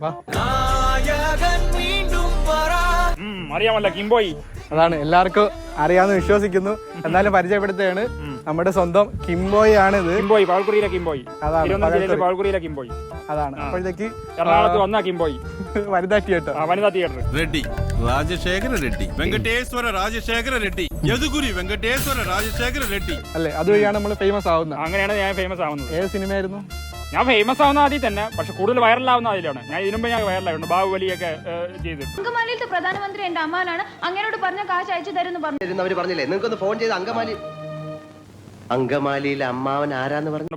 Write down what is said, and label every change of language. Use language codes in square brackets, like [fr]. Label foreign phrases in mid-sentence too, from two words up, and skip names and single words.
[ml] അറിയാമല്ലോ കിംബോയ്. അതാണ് എല്ലാവർക്കും അറിയാമെന്ന് വിശ്വസിക്കുന്നു. എന്നാലും പരിചയപ്പെടുത്തുകയാണ്, നമ്മുടെ സ്വന്തം കിംബോയ് ആണ് ഇത്. കിംബോയ് പാൽക്കുറിയിലെ കിംബോയ്. അതാണ് കിംബോയ്. അതാണ്. അപ്പോഴത്തേക്ക് എറണാകുളത്ത് വന്ന കിംബോയ് വനിതാ തിയേറ്റർ. വനിതാ തിയേറ്റർ. రెడ్డి రాజశేఖర రెడ్డి వెంకటేశ్వర రాజశేఖర రెడ్డి యదుగురి వెంకటేశ్వర రాజశేఖర రెడ్డి അല്ലേ? അതുവഴിയാണ് നമ്മൾ ഫേമസ് ആവുന്നത്. അങ്ങനെയാണ് ഞാൻ ഫേമസ് ആവുന്നത്. ഏത് സിനിമയായിരുന്നു? ഞാൻ ഫേമസ് ആവുന്ന ആദ്യം തന്നെ, പക്ഷെ കൂടുതൽ വൈറലാവുന്ന അതിലാണ്. ഞാൻ ഇതിനുമ്പ് ഞാൻ വൈറലായിട്ടുണ്ട്, ബാഹുബലിയൊക്കെ ചെയ്തിട്ട്. അങ്കമാലിയിലത്തെ പ്രധാനമന്ത്രി എന്റെ അമ്മാനാണ്, അങ്ങനോട് പറഞ്ഞ കാശ് അയച്ചു തരുന്നു അവര് പറഞ്ഞില്ലേ നിങ്ങൾക്കൊന്ന് ഫോൺ ചെയ്ത് അങ്കമാലിയിലെ അമ്മാവൻ ആരാന്ന് പറഞ്ഞു.